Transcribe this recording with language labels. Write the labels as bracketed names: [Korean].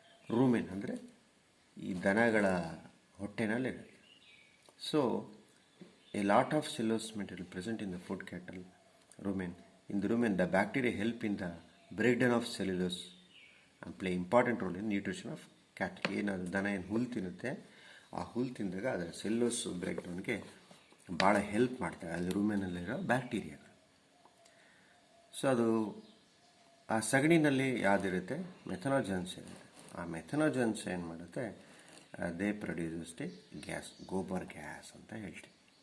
[Kannada] Rumen, ಅಂದರೆ ಈ ದನಗಳ ಹೊಟ್ಟೆನಲ್ಲಿರುತ್ತೆ. [English] So a lot of cellulose material present in the food cattle rumen. In the rumen, the bacteria help in the breakdown of cellulose and play important role in nutrition of cattle. [Kannada] ಏನಾದ್ರು ದನ ಏನು ಹುಲ್ಲು ತಿನ್ನುತ್ತೆ, ಆ ಹುಲ್ಲು ತಿಂದಾಗ ಅದರ cellulose ಬ್ರೇಕ್ಡೌನ್ಗೆ ಭಾಳ ಹೆಲ್ಪ್ ಮಾಡ್ತಾರೆ ಅಲ್ಲಿ ರೂಮೆನಲ್ಲಿರೋ ಬ್ಯಾಕ್ಟೀರಿಯಾಗಳು. ಸೊ ಅದು ಆ ಸಗಣಿನಲ್ಲಿ ಯಾವುದಿರುತ್ತೆ? ಮೆಥನೋಜನ್ಸ್ ಇರುತ್ತೆ. ಆ ಮೆಥನೋಜನ್ಸ್ ಏನು ಮಾಡುತ್ತೆ? [English] they produces the gas, [Kannada] gobar gas ಅಂತ ಹೇಳ್ತೀವಿ.